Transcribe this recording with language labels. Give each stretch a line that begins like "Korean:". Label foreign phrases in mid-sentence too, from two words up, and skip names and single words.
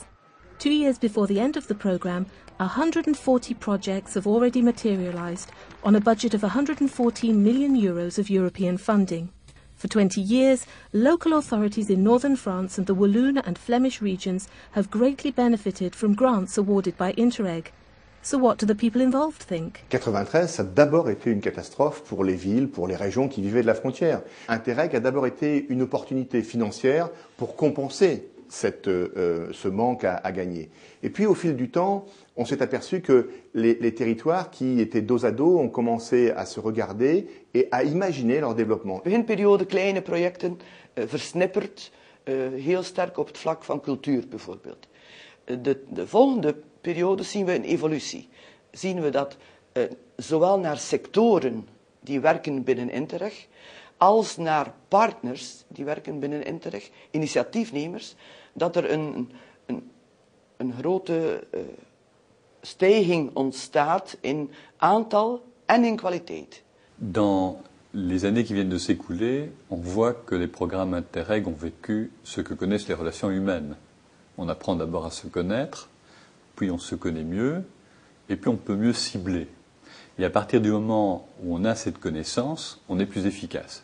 English: 2 years before the end of the programme, 140 projects have already materialised on a budget of €114 million of European funding. For 20 years, local authorities in northern France and the Walloon and Flemish regions have greatly benefited from grants awarded by Interreg. So what do the people involved think?
French: 93, ça a d'abord été une catastrophe pour les villes, pour les régions qui vivaient de la frontière. Interreg a d'abord été une opportunité financière pour compenser ce manque à gagner. Et puis au fil du temps, on s'est aperçu que les territoires qui étaient dos à dos ont commencé à se regarder et à imaginer leur développement.
Dutch: Beginperiode kleine projecten, versnipperd, heel sterk op het vlak van cultuur bijvoorbeeld. De volgende periode zien we een evolutie. Zien we dat zowel naar sectoren die werken binnen Interreg, als naar partners die werken binnen Interreg, initiatiefnemers, dat er een grote stijging ontstaat in aantal en in kwaliteit.
French: Dans les années qui viennent de s'écouler, on voit que les programmes Interreg ont vécu ce que connaissent les relations humaines. On apprend d'abord à se connaître, puis on se connaît mieux, et puis on peut mieux cibler. Et à partir du moment où on a cette connaissance, on est plus efficace.